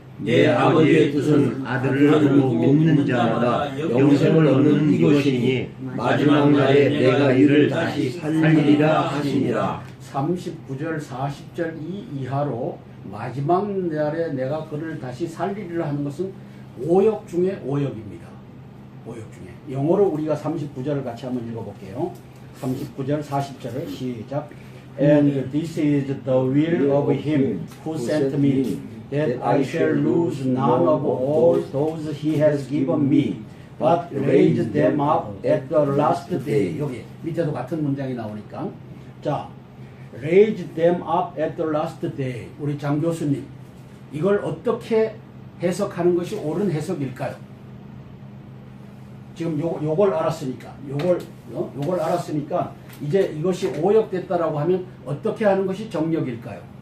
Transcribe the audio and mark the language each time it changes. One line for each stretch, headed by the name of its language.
Korean: 내 아버지의 뜻은 아들을 알고 믿는 자마다 영생을 얻는 이것이니 마지막 날에 내가 이를 다시 살리리라 하시니라. 39절 40절 이 이하로 마지막 날에 내가 그를 다시 살리리라 하는 것은 오역 중에 오역입니다. 오역 중에. 영어로 우리가 39절을 같이 한번 읽어볼게요. 39절 40절을 시작.
English: And this is the will of him who sent me, that I shall lose none of all those he has given me, but raise them up at the last day.
Korean: 여기 밑에도 같은 문장이 나오니까.
English: 자, raise them up at the last day.
Korean: 우리 장 교수님, 이걸 어떻게 해석하는 것이 옳은 해석일까요? 지금 요걸 알았으니까, 요걸 알았으니까 이제 이것이 오역됐다라고 하면 어떻게 하는 것이 정력일까요?